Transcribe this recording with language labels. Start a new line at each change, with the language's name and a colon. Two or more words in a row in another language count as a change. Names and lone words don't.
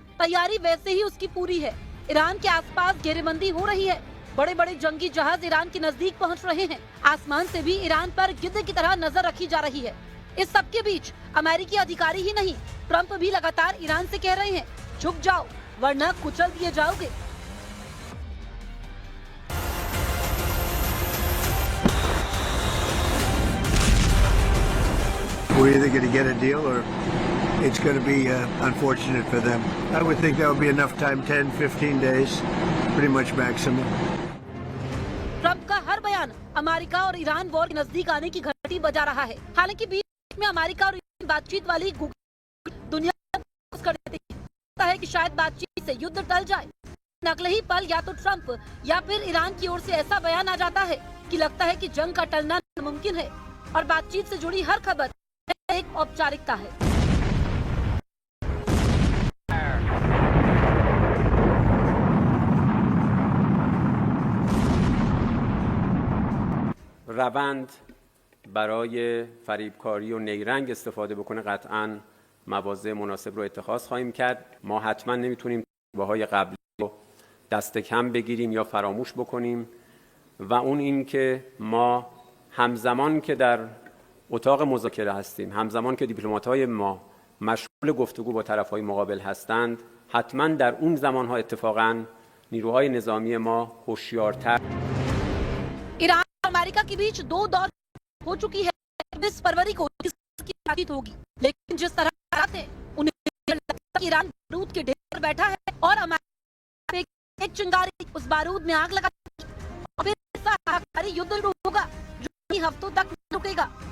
Hindi: तैयारी वैसे ही उसकी पूरी है। ईरान के आसपास घेरेबंदी हो रही है, बड़े बड़े जंगी जहाज ईरान के नजदीक पहुंच रहे हैं, आसमान से भी ईरान पर गिद्ध की तरह नजर रखी जा रही है। इस सब के बीच अमेरिकी अधिकारी ही नहीं, ट्रंप भी लगातार ईरान से कह रहे हैं, झुक जाओ वरना कुचल दिए जाओगे।
English: We're either going to get a deal or it's going to be unfortunate for them. I would think that would be enough time, 10, 15 days, pretty much maximum.
Hindi: ट्रंप का हर बयान अमेरिका और ईरान वॉर के नजदीक आने की घंटी बजा रहा है। हालांकि बीच में अमेरिका और ईरान बातचीत वाली दुनिया कर देती है कि शायद बातचीत से युद्ध टल जाए। अगले ही पल या तो ट्रंप या फिर ईरान की ओर से ऐसा बयान आ जाता है कि लगता है कि जंग का टलना मुमकिन है और बातचीत से जुड़ी हर खबर एक औपचारिकता है।
Persian: روند برای فریبکاری و نیرنگ استفاده بکنه قطعاً مواضع مناسب رو اتخاذ خواهیم کرد. ما حتما نمیتونیم بهای قبلی رو دست کم بگیریم یا فراموش بکنیم و اون این که ما همزمان که در اتاق مذاکره هستیم، همزمان که دیپلمات‌های ما مشغول گفتگو با طرف‌های مقابل هستند، حتما در اون زمان‌ها اتفاقاً نیروهای نظامی ما هوشیارتر
Hindi: ईरान और अमेरिका के बीच 2 दौर हो चुकी है। 20 फरवरी को इसकी बातचीत होगी, लेकिन जिस तरह हालात हैं उन्हें लगता है कि ईरान बारूद के ढेर पर बैठा है और अमेरिका एक चिंगारी उस बारूद में आग लगा और फिर ऐसा हाहाकारी युद्ध होगा जो कई हफ्तों तक रुकेगा।